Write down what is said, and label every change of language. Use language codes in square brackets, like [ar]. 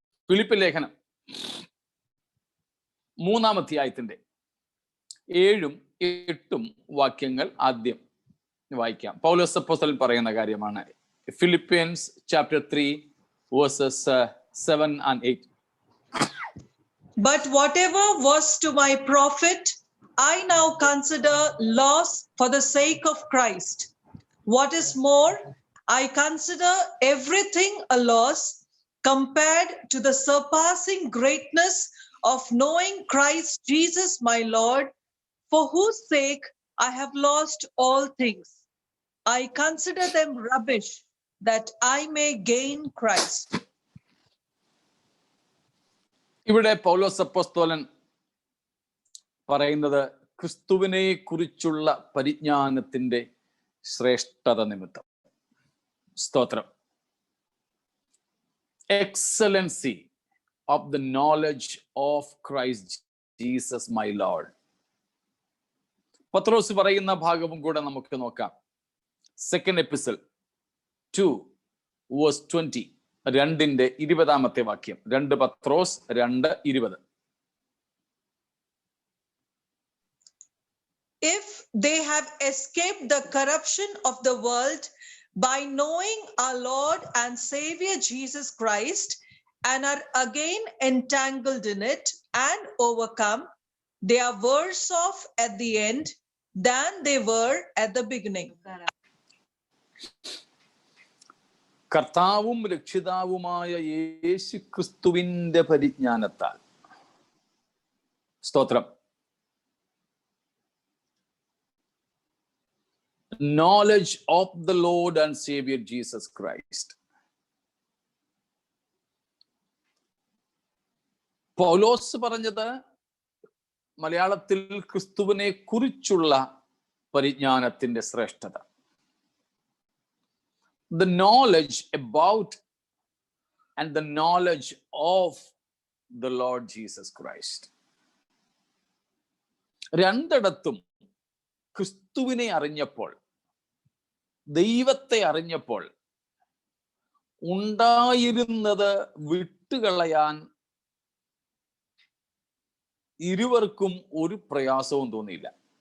[ml] Philip ലേഖനം 3-ാം അധ്യായത്തിന്റെ 7-ഉം 8-ഉം വാക്യങ്ങൾ ആദ്യം വായിക്കാം. പൗലോസ് അപ്പോസ്തലൻ പറയുന്ന കാര്യമാണ്. [en] Philippians chapter 3 verses 7 and 8. But whatever was to my profit, I now consider loss for the sake of Christ. What is more, I consider everything a loss compared to the surpassing greatness of knowing Christ Jesus my Lord, for whose sake I have lost all things. I consider them rubbish, that I may gain Christ. [ml] ഇവിടെ പൗലോസ് അപ്പോസ്തലൻ പറയുന്നത് ക്രിസ്തുവിനെ കുറിച്ചുള്ള പരിജ്ഞാനത്തിന്റെ ശ്രേഷ്ഠത നിമിത്തം. സ്തോത്രം. [en] Excellency of the knowledge of Christ Jesus my Lord. [ml] പത്രോസ് പറയുന്ന ഭാഗവും കൂടെ നമുക്ക് നോക്കാം. [en] 2nd epistle 2 verse 20, [ml] 2-ന്റെ 20-ാമത്തെ വാക്യം. 2 പത്രോസ് 2:20. [en] If they have escaped the corruption of the world by knowing our Lord and Savior Jesus Christ, and are again entangled in it and overcome, they are worse off at the end than they were at the beginning. [ml] കർത്താവും രക്ഷിതാവുമായ യേശു ക്രിസ്തുവിന്റെ പരിജ്ഞാനത്താൽ. സ്തോത്രം. [en] Knowledge of the Lord and Savior Jesus Christ. [ml] പൗലോസ് പറഞ്ഞത് മലയാളത്തിൽ ക്രിസ്തുവിനെ കുറിച്ചുള്ള പരിജ്ഞാനത്തിന്റെ ശ്രേഷ്ഠത. [en] The knowledge about and the knowledge of the Lord Jesus Christ. [ml] രണ്ടിടത്തും ക്രിസ്തുവിനെ അറിഞ്ഞപ്പോൾ, ദൈവത്തെ അറിഞ്ഞപ്പോൾ ഉണ്ടായിരുന്നത് വിട്ടുകളയാൻ ഇരുവർക്കും ഒരു പ്രയാസവും തോന്നിയില്ല.